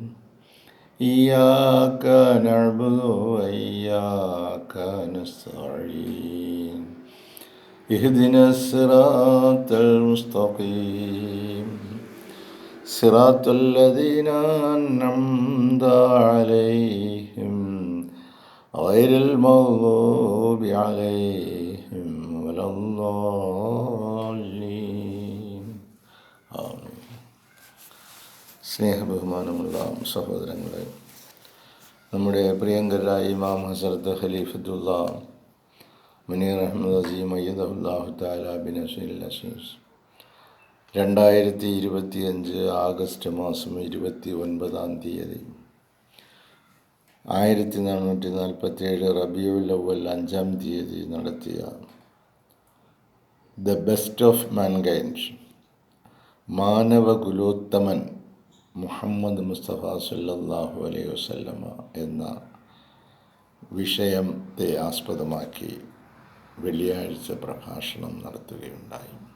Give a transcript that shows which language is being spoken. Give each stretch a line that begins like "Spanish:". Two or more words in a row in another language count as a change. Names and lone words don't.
Arabic: إياك نعبد وإياك نستعين اهدنا الصراط المستقيم صراط الذين أنعمت عليهم غير المغضوب عليهم ولا الضالين.
Malayalam: ആമീൻ. സ്നേഹബഹുമാനമുള്ള സഹോദരങ്ങളെ, നമ്മുടെ പ്രിയങ്കരായ ഇമാം ഹസ്രത്ത് ഖലീഫത്തുള്ള മുനീർ അഹമ്മദ് അസീം
Arabic: أيده الله تعالى بنصره العزيز
Malayalam: 2025 ആഗസ്റ്റ് മാസം 29 തീയതി 1447 റബീഉൽ അവ്വൽ 5 തീയതി നടത്തിയ ദ ബെസ്റ്റ് ഓഫ് മാൻകൈൻഡ്, മാനവകുലോത്തമൻ മുഹമ്മദ് മുസ്തഫ
Arabic: صلى الله عليه وسلم
Malayalam: എന്ന വിഷയത്തെ ആസ്പദമാക്കി വെള്ളിയാഴ്ച പ്രഭാഷണം നടത്തുകയുണ്ടായി.